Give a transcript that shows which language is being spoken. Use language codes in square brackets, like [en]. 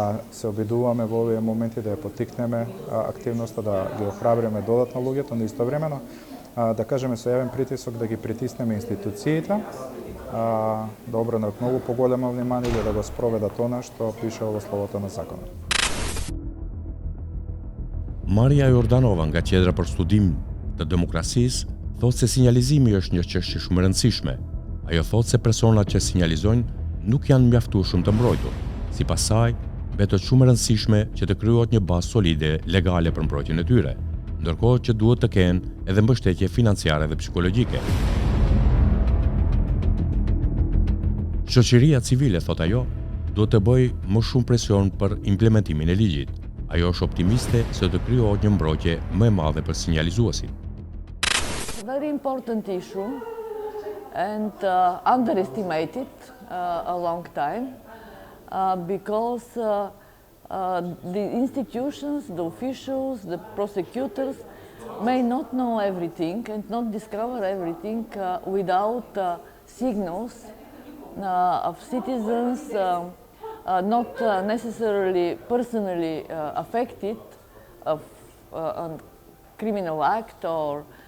[mk] се обидуваме во овие моменти да ја поттикнеме активноста, да ги охрабриме додатно луѓето, но истовремено да кажеме со јавен притисок да ги притиснеме институциите, да обрнат многу поголемо внимание и да го спроведат она што пише во словото на законот. [sq] Marja Jordanova nga Qendra për Studim të Demokracisë thotë se sinjalizimi është një çështje shumë e rëndësishme. Ajo thotë se personat që sinjalizojnë nuk janë mjaftueshëm të mbrojtur. Sipas saj, mbetet shumë e rëndësishme që të krijohet një bazë solide legale për mbrojtjen e tyre, ndërkohë që duhet të kenë edhe mbështetje financiare dhe psikologjike. Shoqëria civile, thot ajo, duhet të bëjë më shumë presion për implementimin e ligjit. Ajo është optimiste se do të krijohet një mbrojtje më e madhe për sinjalizuesit. [en] Very important issue and underestimated a long time because the institutions, the officials, the prosecutors may not know everything and not discover everything without signals of citizens not necessarily personally affected of a criminal act or